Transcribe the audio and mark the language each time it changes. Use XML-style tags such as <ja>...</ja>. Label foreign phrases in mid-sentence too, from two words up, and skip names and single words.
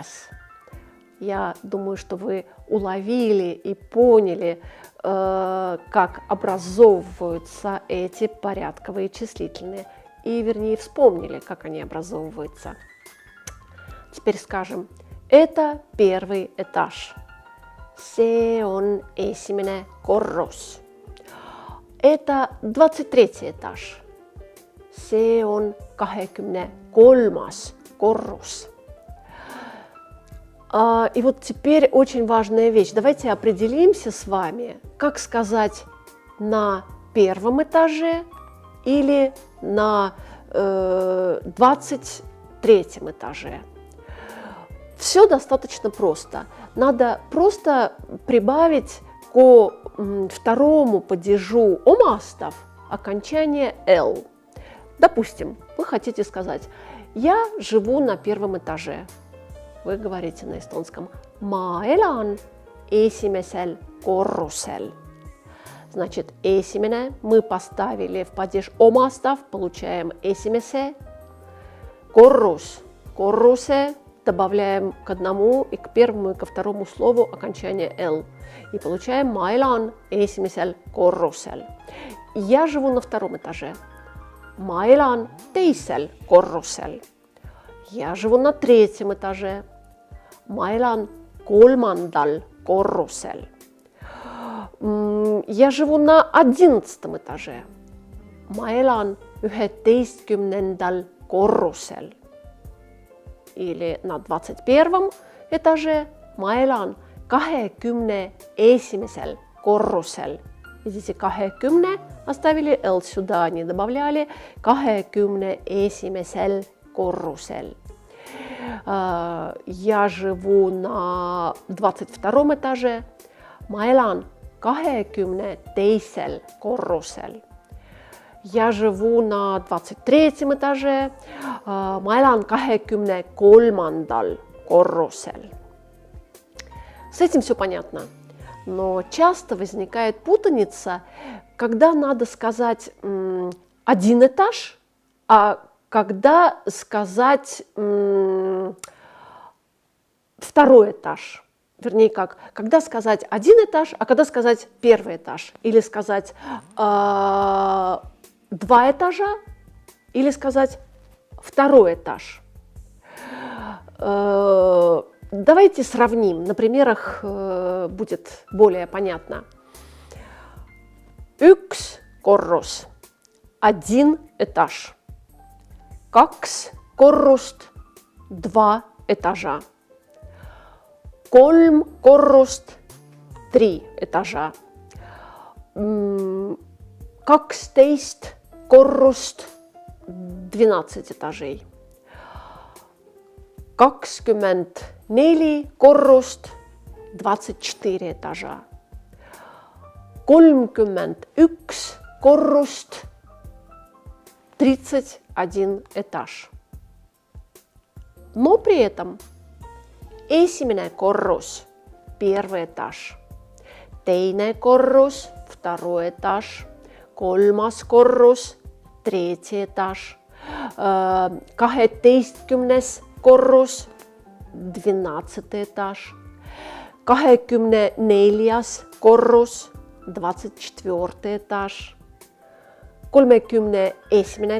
<ru>Я думаю, что вы уловили и поняли, как образовываются эти порядковые числительные. И, вернее, вспомнили, как они образовываются. Теперь скажем, это первый этаж.</ru> <et>Se on esimene korrus.</et> <ru>Это 23 этаж.</ru> <et>Se on 23 korrus.</et> <ru>И вот теперь очень важная вещь. Давайте определимся с вами, как сказать на первом этаже или на 23 этаже. Все достаточно просто. Надо просто прибавить к второму падежу омастов окончание «л». Допустим, вы хотите сказать «я живу на первом этаже». Вы говорите на эстонском</ru> <et>«ma elan esimesel korrusel».</et> <ru>Значит, esimene мы поставили в падеж омастов, получаем esimese.</ru> <et>Korrus, korruse</et> <ru>добавляем к одному и к первому и ко второму слову окончание «л». И получаем</ru> <et>«ma elan esimesel korrusel».</et> <ru>Я живу на втором этаже.</ru> <et>«Ma elan teisel korrusel».</et> <ru>Я живу на третьем этаже.</ru> <et>Ma elan kolmandal korrusel.</et> <ru>Я живу на 11 этаже.</ru> <et>Ma elan 11. korrusel.</et> <ru>Или на 21 этаже.</ru> <et>Ma elan 21. korrusel.</et> <ru>Видите, 20 оставили «л» сюда, не добавляли. 21. korrusel. Я живу на 22 этаже.</ru> <et>Ma elan 22. korrusel.</et> <ru>Я живу на 23 этаже.</ru> <et>Ma elan 23. korrusel.</et> <ru>С этим все понятно. Но часто возникает путаница, когда надо сказать один этаж, а когда сказать второй этаж. Вернее, когда сказать один этаж, а когда сказать первый этаж. Или сказать 2 этажа, или сказать второй этаж. Давайте сравним, на примерах будет более понятно.</ru> <et>Üks korrus,</et> <ru>один этаж.</ru> <et>Kaks korrust,</et> <ru>2 этажа.</ru> <et>Kolm korrust,</et> <ru>3 этажа.</ru> <et>12 korrust,</et> <ru>12 этажей.</ru> <et>24 korrust,</et> <ru>24 этажа.</ru> <et>31 korrust,</et> <ru>31 этаж. Но при этом</ru> <et>esimene korrus,</et> <ru>первый этаж,</ru> <et>teine korrus,</et> <ru>второй этаж,</ru> <et>kolmas korrus,</et> <ru>третий этаж, 12. korrus, 12 этаж, 24. korrus, 24 этаж, 31.</ru>